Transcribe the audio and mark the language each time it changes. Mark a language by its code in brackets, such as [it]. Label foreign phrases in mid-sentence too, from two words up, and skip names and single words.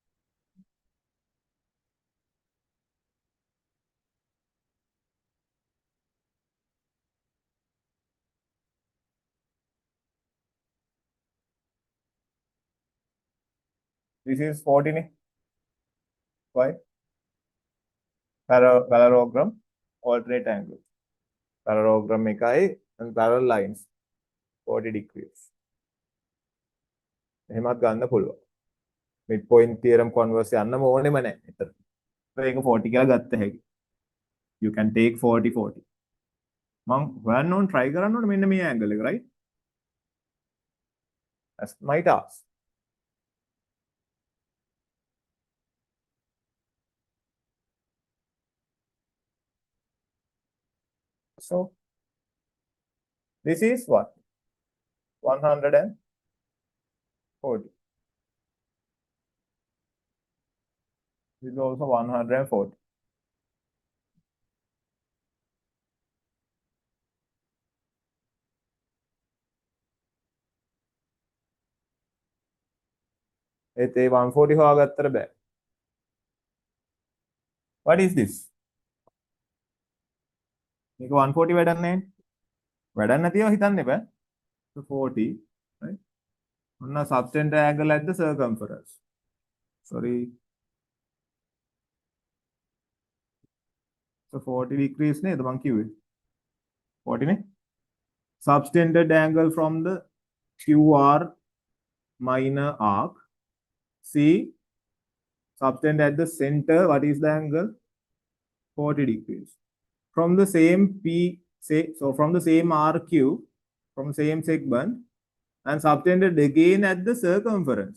[en] This is 40 ne? Why? Parallelogram, alternate angle. Parallelogram එකයි and parallel lines 40 degrees. [si] එහෙමත් ගන්න පුළුවන්. [en] midpoint theorem converse [si] යන්නම ඕනෙම නැහැ. එතන. ඒක 40 කියලා ගත්ත හැකි. [en] You can take 40 40. [si] මම හොයන්න ඕන try කරන්න ඕන මෙන්න මේ angle එක, [en] right? That's my task. So this is what? 140. This is also 140. [si] ඒත් ඒ 140 හොයාගත්තට බෑ. [en] What is this? [si] මේක 140 වැඩක් නැහැ. වැඩක් නැතිව හිතන්න එපා. [en] So 40, right? ඔන්න subtended angle at the circumference. Sorry. So 40 degrees [si] නේද මං කිව්වේ. 40 නේ? [en] Subtended angle from the QR minor arc. See, subtended at the center, what is the angle? 40 degrees. From the same from the same RQ, from the same segment, and subtended again at the circumference.